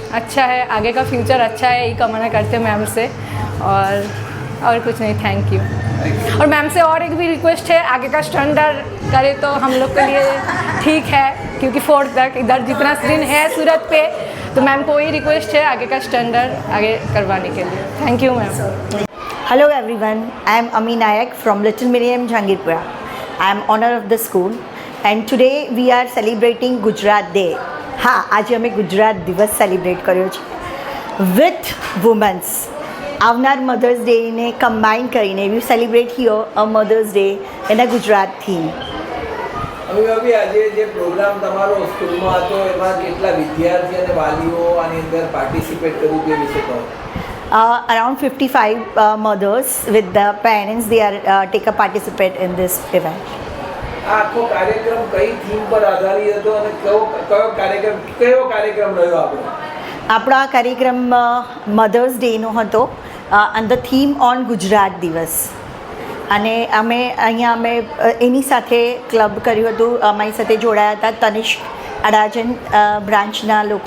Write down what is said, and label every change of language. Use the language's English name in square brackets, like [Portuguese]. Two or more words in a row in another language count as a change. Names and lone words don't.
[Hindi] अच्छा है, आगे का फ्यूचर अच्छा है, यही कामना करते हैं मैम से। और कुछ नहीं, [English] thank you. [Hindi] और मैम से और एक भी रिक्वेस्ट है, आगे का स्टैंडर्ड करे तो हम लोग के लिए ठीक है, क्योंकि 4th तक इधर जितना दिन है सूरत पे, तो मैम को वही रिक्वेस्ट है आगे का स्टैंडर्ड आगे करवाने के लिए। [English] thank you ma'am. Hello everyone, I am Ami Nayak from Little Miriam Jangirpura. I am owner of the school and today we are celebrating Gujarat Day. [Gujarati] હા, આજે અમે ગુજરાત દિવસ સેલિબ્રેટ કર્યો છે [English] with womens. [Gujarati] આવનાર મધર્સ ડેને કમ્બાઈન કરીને [English] we celebrate here a Mother's Day [Gujarati] એના ગુજરાત થીમ. અમી આજે જે પ્રોગ્રામ તમારો સ્કૂલમાં હતો એમાં કેટલા વિદ્યાર્થી અને વાલીઓ આની અંદર પાર્ટિસિપેટ કર્યું તે વિશે કહો. [English] Around 55 mothers with the parents, they are take a participate in this event. [Gujarati] આ આખો કાર્યક્રમ કઈ થીમ પર આધારિત હતો અને કયો કાર્યક્રમ રહ્યો આપણો? આપણો આ કાર્યક્રમ મધર્સ ડેનો હતો અને [English] the theme on [Gujarati] ગુજરાત દિવસ. અને અમે એની સાથે ક્લબ કર્યું હતું, અમારી સાથે જોડાયા હતા તનિષ્ક અડાજન બ્રાન્ચના લોકો.